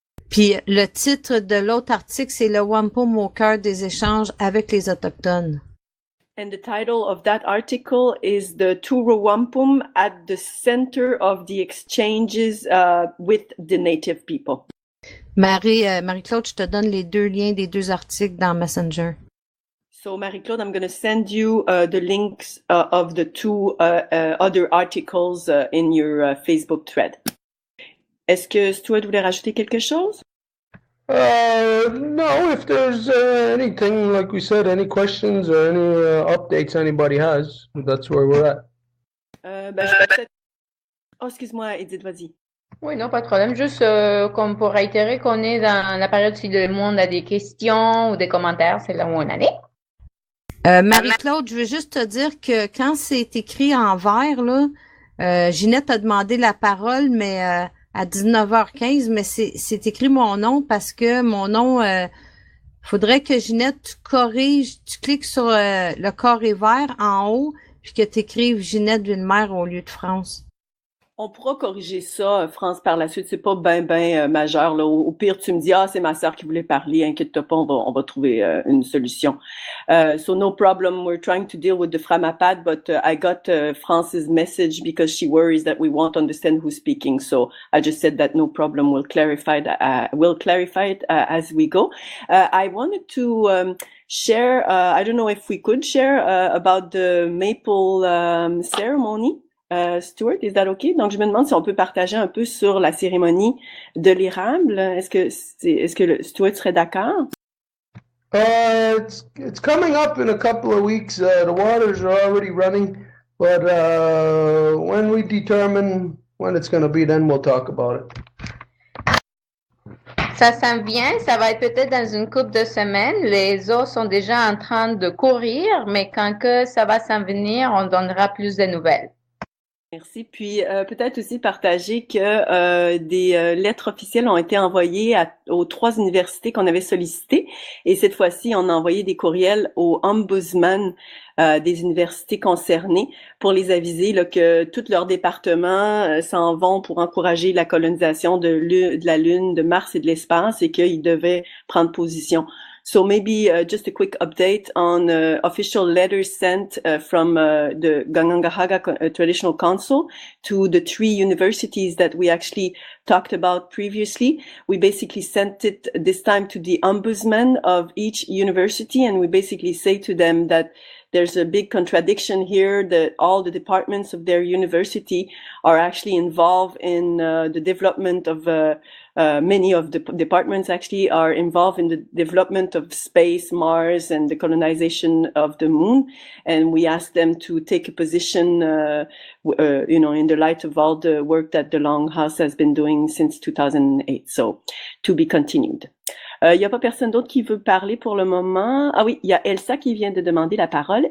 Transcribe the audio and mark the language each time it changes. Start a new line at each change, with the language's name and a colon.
French: Puis le titre de l'autre article, c'est le Wampum au cœur des échanges avec les Autochtones.
English: And the title of that article is the True Wampum at the center of the exchanges with the native people.
French: Marie-Claude, je te donne les 2 liens des 2 articles dans Messenger.
English: So, Marie-Claude, I'm going to send you the links of the 2 other articles in your Facebook thread.
French: Est-ce que Stuart voulait rajouter quelque chose?
English: No, if there's anything, like we said, any questions or any updates anybody has, that's where we're at.
French: Je vais peut-être... Oh, excuse-moi, Edith, vas-y. Oui, non, pas de problème. Juste comme pour réitérer qu'on est dans la période si le monde a des questions ou des commentaires, c'est là où on en est. Marie-Claude, je veux juste te dire que quand c'est écrit en vert, là, Ginette a demandé la parole, mais à 19h15, mais c'est écrit mon nom parce que mon nom, faudrait que Ginette, tu corriges, tu cliques sur le carré vert en haut, puis que tu écrives Ginette Villemer au lieu de France. On pourra corriger ça, France, par la suite. C'est pas ben majeur, là. Au pire, tu me dis, c'est ma sœur qui voulait parler. Inquiète-toi pas, on va trouver une solution.
English: So no problem. We're trying to deal with the Framapad, but I got France's message because she worries that we won't understand who's speaking. So I just said that no problem. We'll clarify it as we go. I wanted to share, I don't know if we could share about the maple ceremony. Stuart, is that okay?
French: Donc, je me demande si on peut partager un peu sur la cérémonie de l'érable. Est-ce que Stuart serait d'accord?
English: It's coming up in a couple of weeks. The waters are already running, but when we determine when it's going to be, then we'll talk about it.
French: Ça s'en vient, ça va être peut-être dans une couple de semaines. Les eaux sont déjà en train de courir, mais quand que ça va s'en venir, on donnera plus de nouvelles. Merci. Puis peut-être aussi partager que des lettres officielles ont été envoyées aux 3 universités qu'on avait sollicitées. Et cette fois-ci, on a envoyé des courriels aux ombudsman des universités concernées pour les aviser là, que tous leurs départements s'en vont pour encourager la colonisation de la Lune, de Mars et de l'espace et qu'ils devaient prendre position.
English: So maybe just a quick update on official letters sent from the Kanienkehaka Traditional Council to the 3 universities that we actually talked about previously. We basically sent it this time to the ombudsman of each university, and we basically say to them that there's a big contradiction here, that all the departments of their university are actually involved in the development of many of the departments actually are involved in the development of space, Mars, and the colonization of the moon. And we ask them to take a position, in the light of all the work that the Longhouse has been doing since 2008. So, to be continued.
French: Il n'y a pas personne d'autre qui veut parler pour le moment. Ah oui, il y a Elsa qui vient de demander la parole.